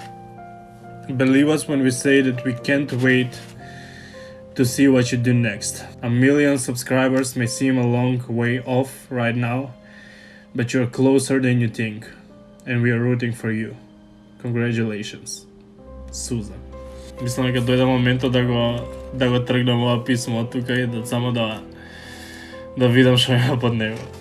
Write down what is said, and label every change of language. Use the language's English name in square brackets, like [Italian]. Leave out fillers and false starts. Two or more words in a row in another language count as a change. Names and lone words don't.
[English] Believe us when we say that we can't wait to see what you do next. 1 million subscribers may seem a long way off right now, but you're closer than you think, and we are rooting for you. Congratulations. [Macedonian] Сузан. Мислам дека дојде моментот да го тргнам ова писмо тука и да само да видам што има под него.